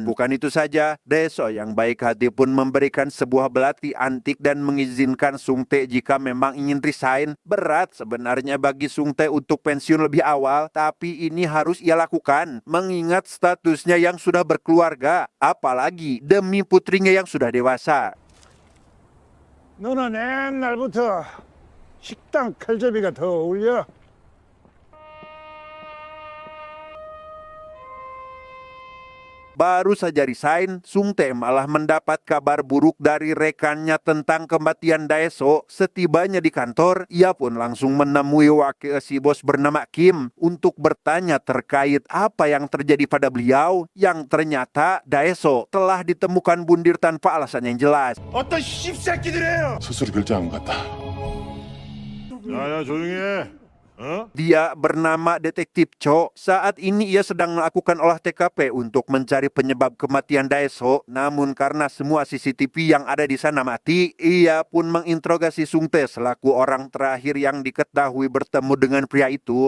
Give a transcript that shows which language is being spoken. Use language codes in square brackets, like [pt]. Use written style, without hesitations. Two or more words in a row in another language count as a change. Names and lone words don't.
[id] Bukan itu saja, Daeso yang baik hati pun memberikan sebuah belati antik dan mengizinkan Sung Tae jika memang ingin resign. Berat sebenarnya bagi Sung Tae untuk pensiun lebih awal, tapi ini harus ia lakukan mengingat statusnya yang sudah berkeluarga, apalagi demi putrinya yang sudah dewasa. [ko] 너는 옛날부터 식당 칼잡이가 더 어울려. [id] Baru saja resign, Sung Tae malah mendapat kabar buruk dari rekannya tentang kematian Daeseo. Setibanya di kantor, ia pun langsung menemui wakil si bos bernama Kim untuk bertanya terkait apa yang terjadi pada beliau, yang ternyata Daeseo telah ditemukan bundir tanpa alasan yang jelas. [ko] 어떤 씹새끼들이에요. 스스로 결정한 것 같다. 야야 조용히 해. [id] Dia bernama Detektif Cho. Saat ini ia sedang melakukan olah TKP untuk mencari penyebab kematian Daeseo. Namun karena semua CCTV yang ada di sana mati, ia pun menginterogasi Sung Tae selaku orang terakhir yang diketahui bertemu dengan pria itu.